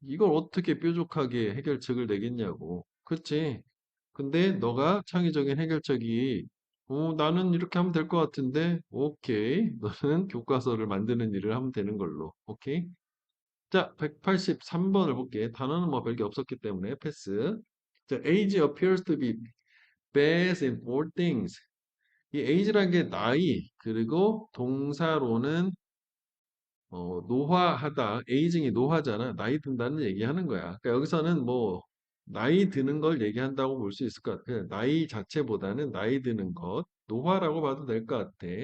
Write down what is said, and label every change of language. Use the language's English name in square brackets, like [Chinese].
[Korean] 이걸 어떻게 뾰족하게 해결책을 내겠냐고. 그치? 근데 너가 창의적인 해결책이 나는 이렇게 하면 될 것 같은데 오케이. 너는 교과서를 만드는 일을 하면 되는 걸로. 오케이? 자, 183번을 볼게. 단어는 뭐 별게 없었기 때문에 패스. [English] 자, age appears to be best in four things. [Korean] 이 age란 게 나이, 그리고 동사로는 노화하다. 에이징이 노화잖아. 나이 든다는 얘기하는 거야. 그러니까 여기서는 뭐 나이 드는 걸 얘기한다고 볼 수 있을 것 같아. 나이 자체보다는 나이 드는 것, 노화라고 봐도 될 것 같아.